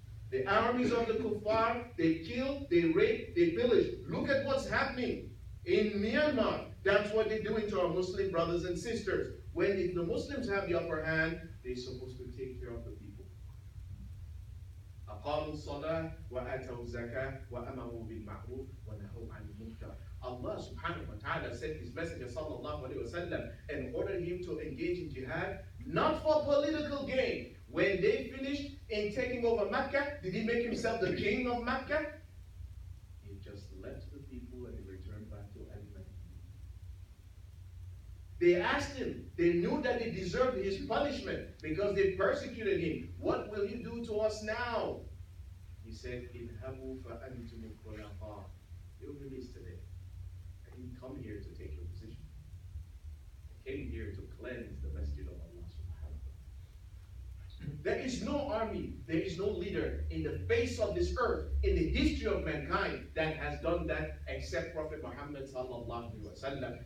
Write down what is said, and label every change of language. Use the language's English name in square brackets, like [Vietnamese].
[English] The armies of the kuffar, they kill, they rape, they pillage. Look at what's happening in Myanmar. That's what they're doing to our Muslim brothers and sisters. When the Muslims have the upper hand, they're supposed to take care of the people. [Arabic] أقاموا الصلاة وآتوا الزكاة وأمروا بالمعروف ونهوا عن المنكر. [English] Allah subhanahu wa ta'ala sent his messenger sallallahu alayhi wa sallam and ordered him to engage in jihad, not for political gain. When they finished in taking over Mecca, did he make himself the king of Mecca? He just left the people and he returned back to Al-Madinah. They asked him, they knew that he deserved his punishment because they persecuted him. What will you do to us now? He said, [Arabic] إِذْهَبُوا فَأَنْتُمُ الْخُلَفَاءُ. [English] You're released today. I didn't come here to take your position. I came here to cleanse the masjid of Allah subhanahu wa ta'ala. There is no army, there is no leader in the face of this earth, in the history of mankind, that has done that except Prophet Muhammad sallallahu alaihi wasallam.